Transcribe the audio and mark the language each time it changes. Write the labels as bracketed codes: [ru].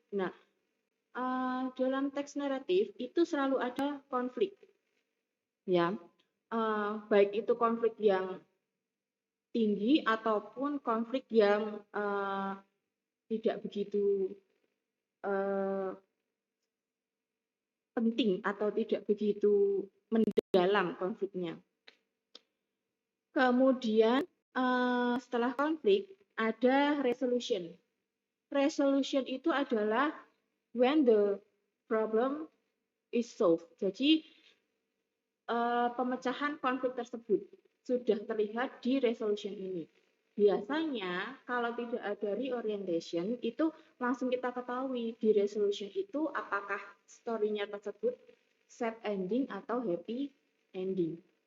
[id] Nah, dalam teks naratif itu selalu ada konflik, ya, baik itu konflik yang tinggi ataupun konflik yang tidak begitu penting atau tidak begitu mendalam konfliknya. Kemudian setelah konflik ada resolution. Resolution itu adalah [en] when the problem is solved. [id] Jadi pemecahan konflik tersebut sudah terlihat di resolution ini. Biasanya kalau tidak ada reorientation itu langsung kita ketahui di resolution itu apakah story-nya tersebut sad ending atau happy ending.